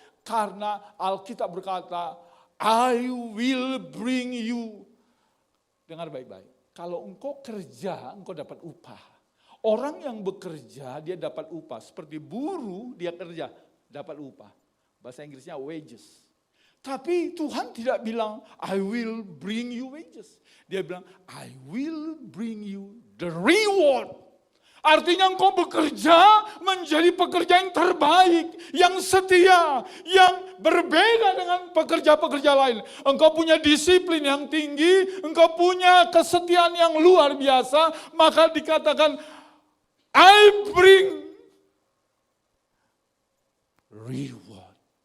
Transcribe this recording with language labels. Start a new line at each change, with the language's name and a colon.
Indonesian: Karena Alkitab berkata,
English: I will bring you.
Indonesian: Dengar baik-baik. Kalau engkau kerja, engkau dapat upah. Orang yang bekerja, dia dapat upah. Seperti buruh, dia kerja, dapat upah. Bahasa Inggrisnya wages. Tapi Tuhan tidak bilang,
English: I will bring you wages.
Indonesian: Dia bilang,
English: I will bring you the reward.
Indonesian: Artinya engkau bekerja menjadi pekerja yang terbaik, yang setia, yang berbeda dengan pekerja-pekerja lain. Engkau punya disiplin yang tinggi, engkau punya kesetiaan yang luar biasa, maka dikatakan,
English: I bring reward.